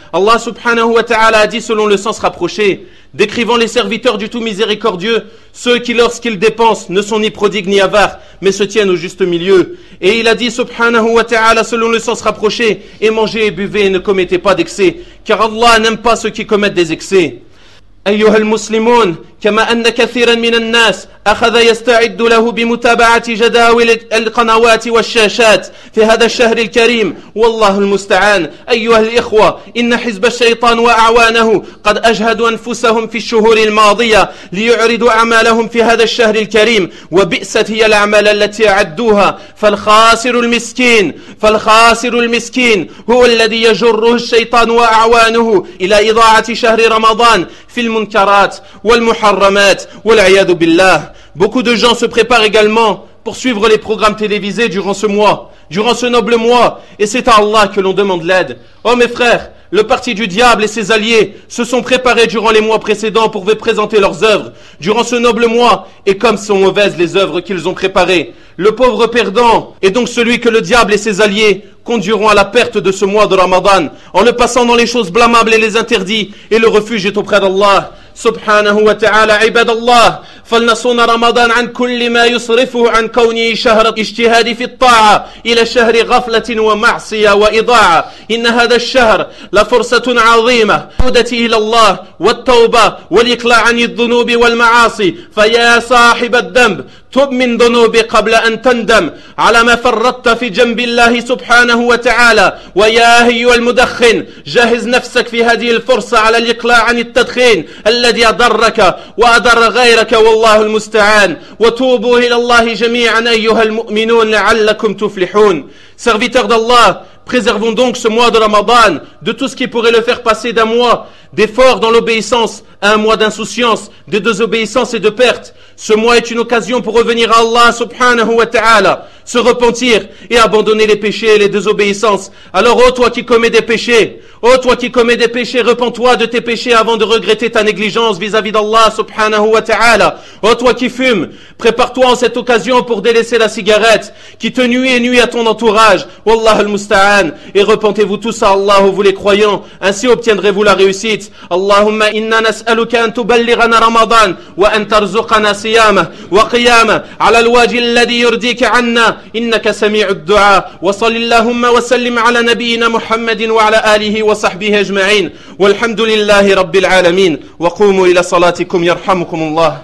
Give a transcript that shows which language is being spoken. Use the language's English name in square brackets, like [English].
[French] Allah subhanahu wa ta'ala a dit selon le sens rapproché, décrivant les serviteurs du tout miséricordieux, ceux qui lorsqu'ils dépensent ne sont ni prodigues ni avares, mais se tiennent au juste milieu. Et il a dit subhanahu wa ta'ala selon le sens rapproché, et mangez et buvez et ne commettez pas d'excès, car Allah n'aime pas ceux qui commettent des excès. [Arabic] أيها المسلمون كما أن كثيرا من الناس أخذ يستعد له بمتابعة جداول القنوات والشاشات في هذا الشهر الكريم والله المستعان أيها الإخوة إن حزب الشيطان وأعوانه قد أجهدوا أنفسهم في الشهور الماضية ليعرضوا أعمالهم في هذا الشهر الكريم وبئست هي الأعمال التي أعدوها فالخاسر المسكين هو الذي يجره الشيطان وأعوانه إلى إضاعة شهر رمضان في المنكرات والمحرمات والعياذ بالله. [French] Beaucoup de gens se préparent également pour suivre les programmes télévisés durant ce mois, durant ce noble mois, et c'est à Allah que l'on demande l'aide. Oh mes frères, le parti du diable et ses alliés se sont préparés durant les mois précédents pour présenter leurs œuvres, durant ce noble mois, et comme sont mauvaises les œuvres qu'ils ont préparées. Le pauvre perdant est donc celui que le diable et ses alliés conduiront à la perte de ce mois de Ramadan, en le passant dans les choses blâmables et les interdits, et le refuge est auprès d'Allah. [Arabic] سبحانه وتعالى عباد الله فلنصون رمضان عن كل ما يصرفه عن كونه شهر اجتهاد في الطاعة إلى شهر غفلة ومعصية وإضاعة إن هذا الشهر لفرصة عظيمة عودة إلى الله والتوبة والإقلاع عن الذنوب والمعاصي فيا صاحب الذنب تب من ذنوب قبل أن تندم على ما فرطت في جنب الله سبحانه وتعالى ويا أيها المدخن جهز نفسك في هذه الفرصة على الإقلاع عن التدخين الذي أضرك وأضر غيرك والله المستعان وتوبوا إلى الله جميعا أيها المؤمنون لعلكم تفلحون. [French] Serviteur d'Allah, préservons donc ce mois de Ramadan de tout ce qui pourrait le faire passer d'un mois d'effort dans l'obéissance à un mois d'insouciance, de désobéissance et de perte. Ce mois est une occasion pour revenir à Allah subhanahu wa ta'ala, se repentir et abandonner les péchés et les désobéissances. Alors ô toi qui commets des péchés, repens-toi de tes péchés avant de regretter ta négligence vis-à-vis d'Allah subhanahu wa ta'ala. Ô toi qui fumes, prépare-toi en cette occasion pour délaisser la cigarette qui te nuit et nuit à ton entourage. Wallah al-musta'an. Et repentez-vous tous à Allah, vous les croyants, ainsi obtiendrez-vous la réussite. [Arabic] Allahumma inna nas'aluka an tuballighana Ramadan wa an tarzuqana siyama wa qiyama ala al-wajhi alladhi yurdika 'anna إنك سميع الدعاء وصل اللهم وسلم على نبينا محمد وعلى آله وصحبه أجمعين والحمد لله رب العالمين وقوموا إلى صلاتكم يرحمكم الله.